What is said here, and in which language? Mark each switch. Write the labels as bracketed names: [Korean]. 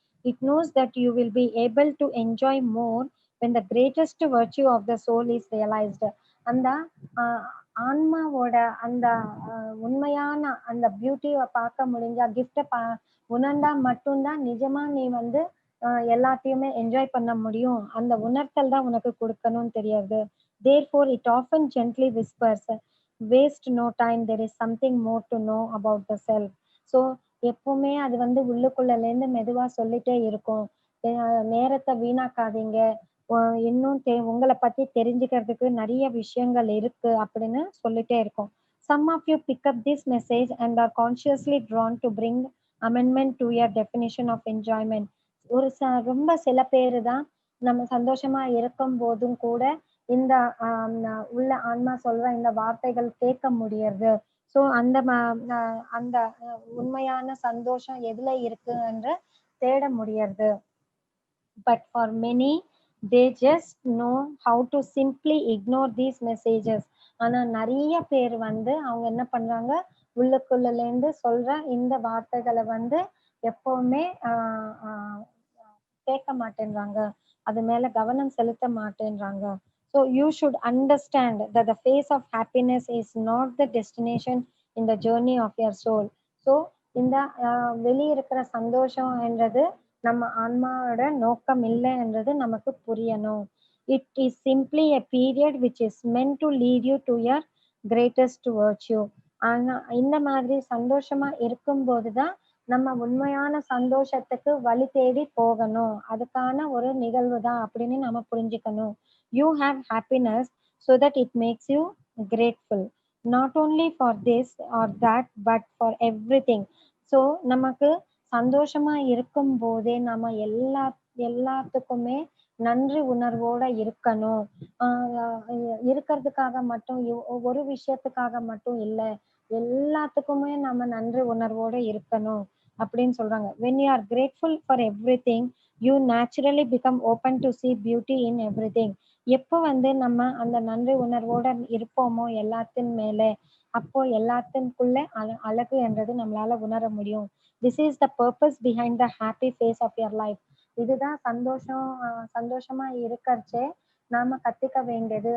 [English] It knows that you will be able to enjoy more when the greatest virtue of the soul is realized. [Tamil] அந்த அ ஆன்மாவோட அந்த உண்மையான அந்த பியூட்டிய பார்க்க முடிஞ்சா, கிஃப்ட்ட உணர்ந்தா மட்டும் தான் நிஜமா நீ வந்து எல்லாத்தையுமே என்ஜாய் பண்ண முடியும். அந்த உணர்த்தல் தான் உனக்கு குடுக்கணும்னு தெரியாது. [English] Therefore, it often gently whispers, "Waste no time. There is something more to know about the self." [Tamil] So எப்பவுமே அது வந்து உள்ளுக்குள்ளலேருந்து மெதுவா சொல்லிட்டே இருக்கும். "அ நேரத்த வீணாக்காதீங்க. ஒ இன்னும் உங்கள பத்தி தெரிஞ்சுக்கிறதுக்கு நெறைய விஷயங்கள் இருக்கு." அப்படின்னு சொல்லிட்டே இருக்கும். [English] Some of you pick up this message and are consciously drawn to bring amendment to your definition of enjoyment. [Tamil] ஒரு ரொம்ப சில பேரு தான் நம்ம சந்தோஷமா இருக்கும்போதும் கூட இந்த உள்ள ஆன்மா சொல்ற இந்த வார்த்தைகள் கேட்க முடியறது. ஸோ அந்த அந்த உண்மையான சந்தோஷம் எதுல இருக்கு என்று தேட முடியறது. [English] But for many, they just know how to simply ignore these messages. [Tamil] ஆனா நெறைய பேர் வந்து அவங்க என்ன பண்றாங்க, உள்ளுக்குள்ளலேருந்து சொல்ற இந்த வார்த்தைகள வந்து எப்பவுமே அ அ கேட்க மாட்டேன்றாங்க. அது மேல கவனம் செலுத்த மாட்டேன்றாங்க. [English] So you should understand that the phase of happiness is not the destination in the journey of your soul. [Tamil] So இந்த வெளிய இருக்கிற சந்தோஷம் என்றது நம்ம ஆன்மாவோட நோக்கம் இல்ல என்றது நமக்கு புரியணும். [English] It is simply a period which is meant to lead you to your greatest virtue. [Tamil] ஆனா இந்த மாதிரி சந்தோஷமா இருக்கும்போது தான் நம்ம உண்மையான சந்தோஷத்துக்கு வழி தேடி போகணும். அதுக்கான ஒரு நிகழ்வு தான் அப்படின்னு நம்ம புரிஞ்சுக்கணும். [English] You have happiness so that it makes you grateful. Not only for this or that, but for everything. [Tamil] So நமக்கு சந்தோஷமா இருக்கும்போதே நம்ம எல்லாத்துக்குமே நன்றி உணர்வோட இருக்கணும். ஆ இருக்கிறதுக்காக மட்டும் ஒரு விஷயத்துக்காக மட்டும் இல்ல. எல்லாத்துக்குமே நம்ம நன்றி உணர்வோட இருக்கணும் அப்படின்னு சொல்றாங்க. [English] When you are grateful for everything, you naturally become open to see beauty in everything. [Tamil] எப்போ வந்து நம்ம அந்த நன்றி உணர்வோட இருப்போமோ எல்லாத்தின் மேல, அப்போ எல்லாத்தின்குள்ள அழகு என்றது நம்மளால உணர முடியும். [English] This is the purpose behind the happy phase of your life. [Tamil] இதுதான் சந்தோஷமா இருக்கறச்சே நாம கத்துக்க வேண்டியது.